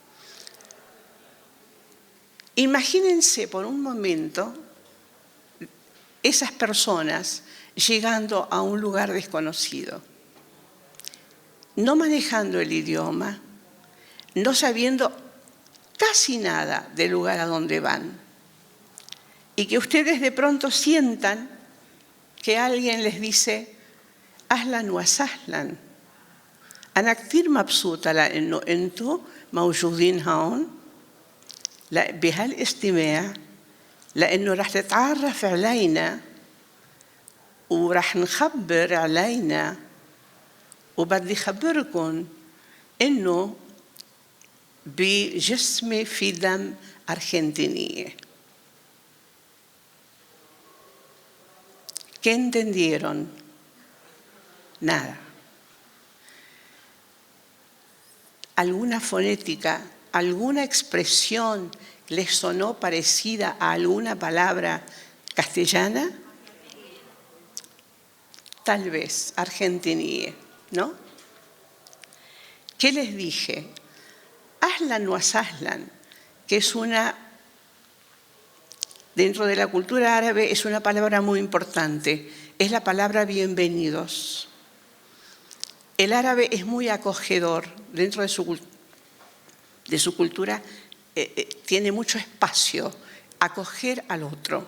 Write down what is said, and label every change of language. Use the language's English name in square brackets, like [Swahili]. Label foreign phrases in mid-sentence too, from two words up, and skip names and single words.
[Spanish] Imagínense por un momento esas personas llegando a un lugar desconocido, no manejando el idioma, no sabiendo casi nada del lugar a donde van, y que ustedes de pronto sientan que alguien les dice [Arabic] أهلاً وسهلاً, أنا كثير مبسوطة لأنه أنتم موجودين هون بهالاستماع، لأنه رح تتعرف علينا ورح نخبر علينا، وبدي خبركم إنه بجسمي في دم أرجنتينية. [Spanish] ¿Qué entendieron? Nada. ¿Alguna fonética, alguna expresión les sonó parecida a alguna palabra castellana? Tal vez, argentinie, ¿no? ¿Qué les dije? [Arabic] أهلاً وسهلاً, [Spanish] que es dentro de la cultura árabe es una palabra muy importante, es la palabra bienvenidos. El árabe es muy acogedor, dentro de su cultura tiene mucho espacio, acoger al otro.